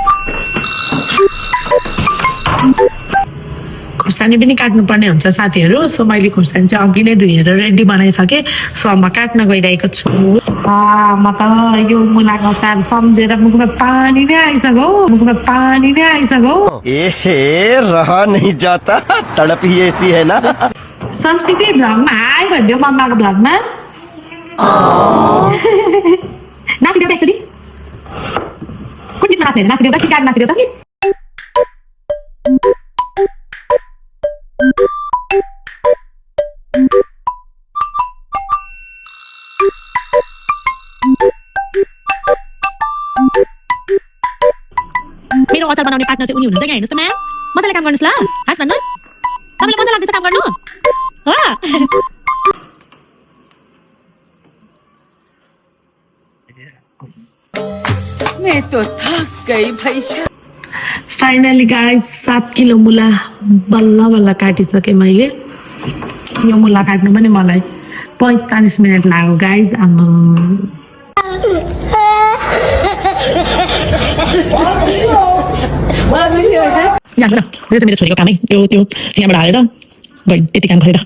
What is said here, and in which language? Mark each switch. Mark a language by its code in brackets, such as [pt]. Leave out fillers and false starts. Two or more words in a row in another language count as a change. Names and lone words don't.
[ne] खुर्सानी पनि काट्नुपर्ने हुन्छ साथीहरू। सो मैले खुर्सानी चाहिँ अघि नै धुएर रेडी बनाइसकेँ। सो म काट्न गइरहेको छु। म त यो मुलाको अचार सम्झेर मुखमा पानी नै आइसक्यो। [hi] ए रहा नहीं जाता, तड़प ही ऐसी है ना। [ne] संस्कृति भ्लगमा हाई भनिदियो मम्माको भ्लगमा। नाचिदेऊ त एकचोटि। कुन गीतमा नाचिदेऊ त, कि गाडी नाचिदेऊ त कि? मेरो अचार बनाउने पार्टनर चाहिँ उनी हुनुहुन्छ क्या। हेर्नुहोस् त म्याम, मजाले काम गर्नुहोस् ल। हास भन्नुहोस्, तपाईँलाई मजा लाग्दैछ काम गर्नु हो? [hi] मैं तो थक गई भाई। [en] finally guys [ne] 7 किलो मुला बल्ल बल्ल काटिसकेँ मैले। यो मुला काट्नु पनि मलाई 45 मिनट लाग्यो गाइस। यहाँबाट मेरो छोरीको कामै त्यो यहाँबाट हालेर गइ यति काम गरेर।